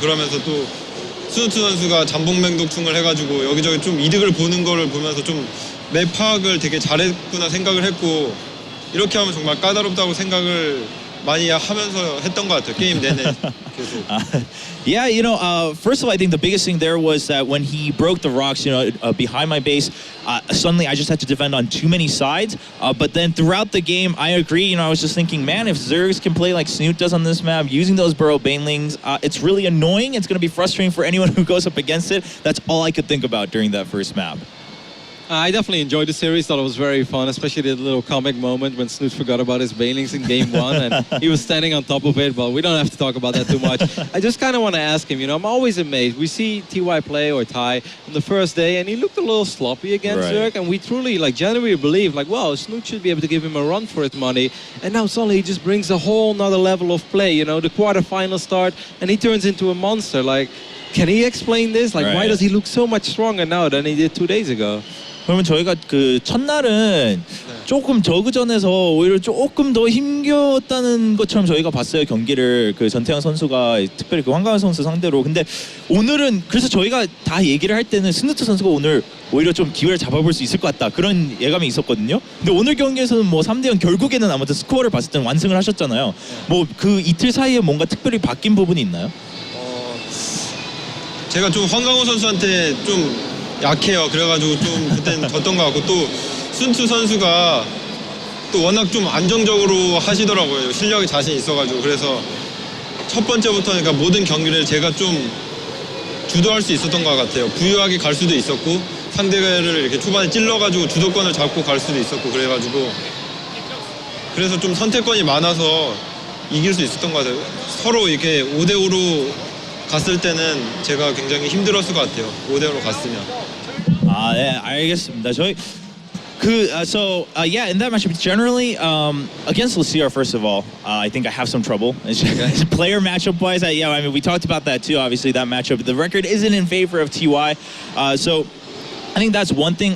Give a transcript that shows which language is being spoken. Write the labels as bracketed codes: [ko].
[ko] 그러면서 또 스누트 선수가 잠복맹독충을 해가지고 여기저기 좀 이득을 보는 거를 보면서 좀 맵 파악을 되게 잘했구나 생각을 했고, 이렇게 하면 정말 까다롭다고 생각을 많이 하면서 했던 것 같아요. 게임 내내 계속. [en] Yeah, you know, first of all, I think the biggest thing there was that when he broke the rocks, you know, behind my base, suddenly I just had to defend on too many sides. But then throughout the game, I agree. You know, I was just thinking, man, if Zergs can play like Snute does on this map, using those burrow banelings, it's really annoying. It's going to be frustrating for anyone who goes up against it. That's all I could think about during that first map. I definitely enjoyed the series. Thought it was very fun, especially the little comic moment when Snute forgot about his banelings in game 1 and he was standing on top of it. But we don't have to talk about that too much. I just kind of want to ask him, you know, I'm always amazed. We see TY play or Ty on the first day and he looked a little sloppy against Zerg, and we truly, genuinely believe, wow, Snute should be able to give him a run for his money. And now suddenly he just brings a whole nother level of play, you know, the quarterfinal start, and he turns into a monster. Can he explain this? Why does he look so much stronger now than he did 2 days ago? [ko] 그러면 저희가 그 첫날은 조금 저그전에서 오히려 조금 더 힘겼다는 것처럼 저희가 봤어요, 경기를. 그 전태양 선수가 특별히 그 황가은 선수 상대로. 근데 오늘은 그래서 저희가 다 얘기를 할 때는 스누트 선수가 오늘 오히려 좀 기회를 잡아볼 수 있을 것 같다, 그런 예감이 있었거든요. 근데 오늘 경기에서는 뭐 3대0 결국에는 아무튼 스코어를 봤을 때는 완승을 하셨잖아요. 뭐 그 이틀 사이에 뭔가 특별히 바뀐 부분이 있나요? 제가 좀 황강호 선수한테 좀 약해요. 그래가지고 좀 그때는 졌던 것 같고, 또 순투 선수가 또 워낙 좀 안정적으로 하시더라고요. 실력이 자신 있어가지고. 그래서 첫 번째부터 그러니까 모든 경기를 제가 좀 주도할 수 있었던 것 같아요. 부유하게 갈 수도 있었고, 상대를 이렇게 초반에 찔러가지고 주도권을 잡고 갈 수도 있었고, 그래가지고 그래서 좀 선택권이 많아서 이길 수 있었던 것 같아요. 서로 이렇게 5대5로 갔을 때는 제가 굉장히 힘들었을 것 같아요. 5대5로 갔으면. 아, 네, 알겠습니다. 저희 [en] yeah, in that matchup generally against Lucia, first of all, I think I have some trouble. Player matchup wise, yeah, I mean we talked about that too. Obviously, that matchup, the record isn't in favor of TY, so. I think that's one thing.